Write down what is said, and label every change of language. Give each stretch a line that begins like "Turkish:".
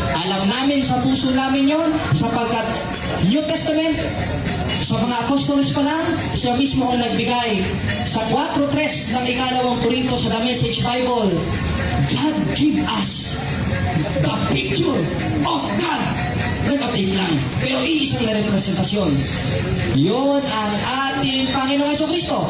Filipino: Alam namin sa puso namin yon, sapagkat New Testament, sa mga apostles pa lang, siya mismo ang nagbigay sa 4:3 ng ikalawang Korinto sa The Message Bible.
English: God give us the picture of God.
Filipino: Nag-update lang, pero iisang na representasyon. Yun ang ating Panginoong Jesucristo.